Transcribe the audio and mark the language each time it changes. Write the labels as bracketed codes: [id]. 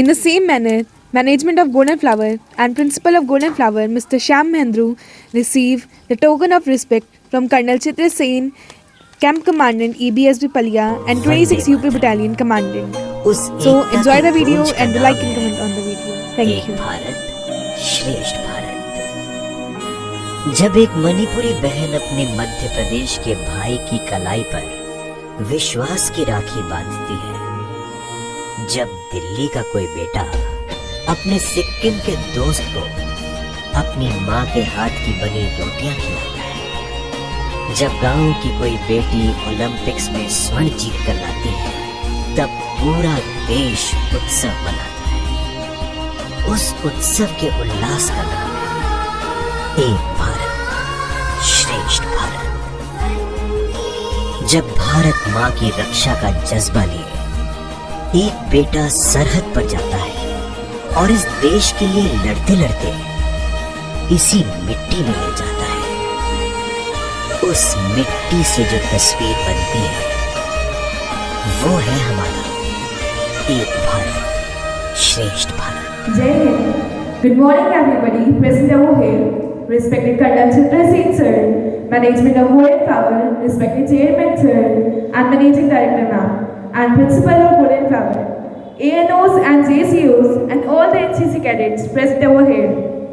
[en] In the same manner, management of Golden Flower and principal of Golden Flower, Mr. Shyam Mahendru, receive the token of respect from Colonel Chitra Sen, Camp Commandant EBSB Palia and 26 UP Battalion Commandant. So enjoy the video and like and comment on the video. Thank you. [hi] Bharat श्रेष्ठ भारत। जब एक मणिपुरी बहन अपने मध्य प्रदेश के भाई की कलाई पर विश्वास की राखी बांधती है, जब दिल्ली का कोई बेटा अपने सिक्किम के दोस्त को अपनी माँ के हाथ की बनी रोटियां खिलाता है, जब गांव की कोई बेटी ओलंपिक्स में स्वर्ण जीत कर लाती है, तब पूरा देश उत्सव मनाता है। उस उत्सव के उल्लास का नाम है एक भारत श्रेष्ठ भारत। जब भारत माँ की रक्षा का जज्बा लिए एक बेटा सरहद पर जाता है और इस देश के लिए लड़ते लड़ते इसी मिट्टी में ले जाता है, उस मिट्टी से जो तस्वीर बनती है वो है हमारा एक भारत श्रेष्ठ Bharat. Jai Hind. [en] Good morning everybody present over here. Respected Colonel Chitra Sen sir, Management of Golden Flower, respected Chairman sir and Managing Director ma'am, and Principal of Golden Flower, ANOs and JCOs and all the NCC cadets present over here.